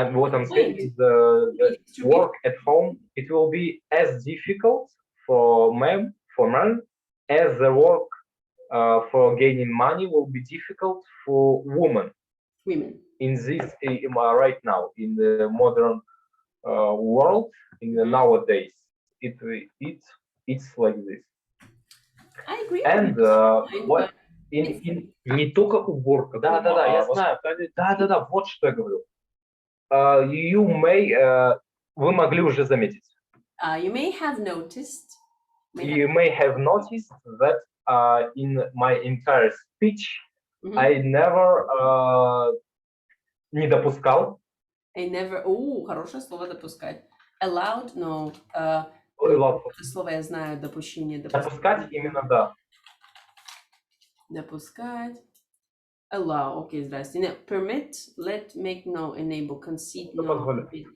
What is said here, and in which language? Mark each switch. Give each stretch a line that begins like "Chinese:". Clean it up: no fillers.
English: and what I'm saying is the work at home, it will be as difficult for men as the work for gaining money will be difficult for women. In this right now in the modern world, in the nowadays, it's like this. I agree. And what
Russian: не только уборка. Да, я знаю. Да, вот что я говорю.
English: You may,
Russian: вы могли уже заметить.
English: You may have noticed. You may have noticed that in my entire speech, I never
Russian: не допускал.
English: I never.
Russian: Хорошее слово допускать. Allowed, no. Это слово я знаю, допущение. Допускать именно, да. Допускать. Allow, окей, здрасте.
English: Permit, let, make, no, enable, concede, no.